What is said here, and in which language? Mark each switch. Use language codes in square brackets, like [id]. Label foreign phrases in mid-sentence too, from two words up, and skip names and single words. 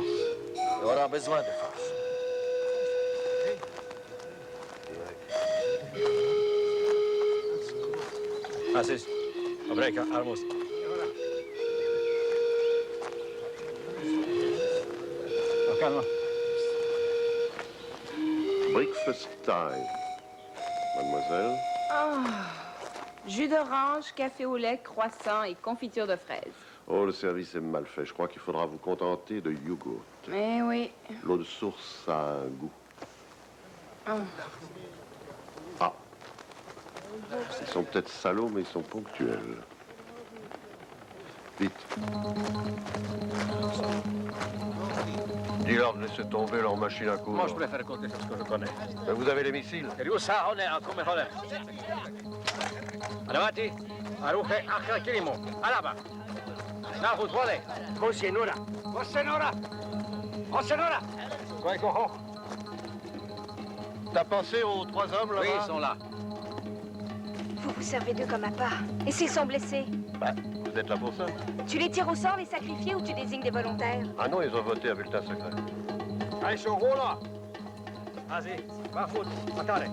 [fr] Il aura besoin de force. Assis. Obreka, armos. Calme. [en] Breakfast time. [fr] Mademoiselle? Jus d'orange, café au lait, croissant et confiture de fraises. Oh, le service est mal fait. Je crois qu'il faudra vous contenter de yogourt. Mais oui. L'eau de source a un goût. Oh. Ah. Ils sont peut-être salauds, mais ils sont ponctuels. Vite. Dis-leur de laisser tomber leur machine à coudre. Moi, je préfère compter sur ce que je connais. Ben, vous avez les missiles. Riusa, on est en come hole. Avanti. Aruche, acca, kilimo. Alaba. Nahut, vole. Consienora. Consienora. Consienora. Quoi, cojo? T'as pensé aux 3 hommes là-bas? Oui, ils sont là. Vous vous servez d'eux comme appât. Et s'ils sont blessés? Ben, vous êtes là pour ça. Tu les tires au sort, les sacrifiés, ou tu désignes des volontaires? Ah non, ils ont voté à bulletin secret. Allez, sur là. Vas-y, va foutre. Attendez.